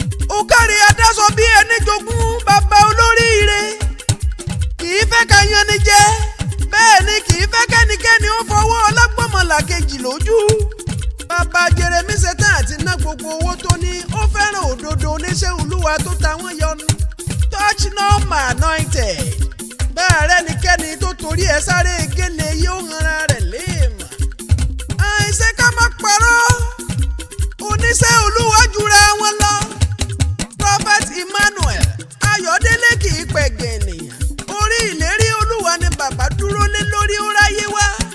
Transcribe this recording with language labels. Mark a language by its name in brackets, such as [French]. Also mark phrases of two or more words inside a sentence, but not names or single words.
[Yoruba] Ó kárí adáṣọ bí ẹni jogún bàbá olóríire. Kì í fẹ́ ká yan ni jẹ, bẹ́ẹ̀ ni kì í fẹ́ kẹ́nikẹ́ni ó fọwọ́ ọlọ́gbọ́mọlà kejì lójú. Bàbá Jeremy ṣetán àti ná gbogbo owó tó ní, ó fẹ́ràn òdodo oníṣẹ́ Olúwa tó ta wọ́n yọnu. [English] Touch no man anointed. [Yoruba] Bá a rẹ́nikẹ́ni tó torí ẹ sáré gélé yóò hanra rẹ̀ léèmọ̀. Àìṣe ká má parọ́, oníṣẹ́ Olúwa jura wọn lọ. Prophet Emmanuel Ayọ̀délé kì í pẹ̀gẹ̀ ènìyàn. Orí ìlérí Olúwa ni bàbá dúró lé lórí, ó ráyé wá.